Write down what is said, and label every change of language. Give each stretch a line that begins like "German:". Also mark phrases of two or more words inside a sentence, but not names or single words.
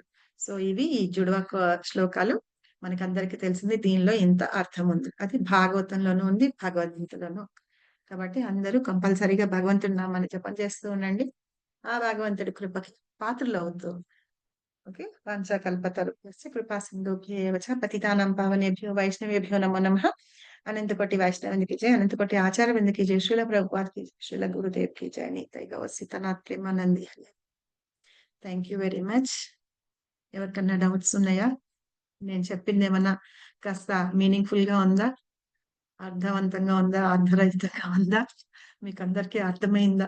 Telugu: సో ఇవి ఈ జుడవ శ్లోకాలు మనకందరికి తెలిసింది. దీనిలో ఇంత అర్థం ఉంది, అది భాగవతంలోనూ ఉంది, భగవద్గీతలోనూ. కాబట్టి అందరూ కంపల్సరీగా భగవంతుడి నామాన్ని జపం చేస్తూ ఉండండి. ఆ భగవంతుడి కృపకి పాత్రలు అవుతూ. ఓకే,
Sanskrit: వాంఛాకల్పతరుభ్యశ్చ కృపా సింధుభ్యేవ చ పతితానాం పావనేభ్యో వైష్ణవేభ్యో నమో నమః.
Telugu: అనంతకోటి వైష్ణవునికి జయ, అనంతకోటి ఆచార్య విందుకి జయ, శ్రీల ప్రభుపాద్కి జయ, శ్రీల గురుదేవ్ కి జయ, నీతై గౌసితనాథ్ ప్రేమానంది.
English: thank you very much.
Telugu: ఎవరికన్నా డౌట్స్ ఉన్నాయా? నేను చెప్పింది ఏమన్నా కాస్త మీనింగ్ఫుల్ గా ఉందా, అర్థవంతంగా ఉందా, అర్థరహితంగా ఉందా, మీకు అందరికీ అర్థమైందా?